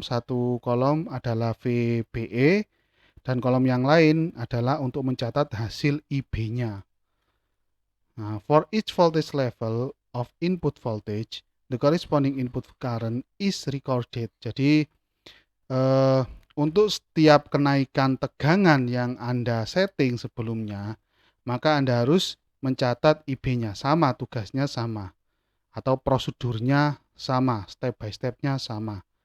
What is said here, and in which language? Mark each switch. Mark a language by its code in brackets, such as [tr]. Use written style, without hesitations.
[id] Satu kolom adalah VBE dan kolom yang lain adalah untuk mencatat hasil IB-nya. [en] Nah, for each voltage level of input voltage, the corresponding input current is recorded. [id] Jadi untuk setiap kenaikan tegangan yang Anda setting sebelumnya, maka Anda harus mencatat IB-nya sama, tugasnya sama, atau prosedurnya sama, step by step-nya sama.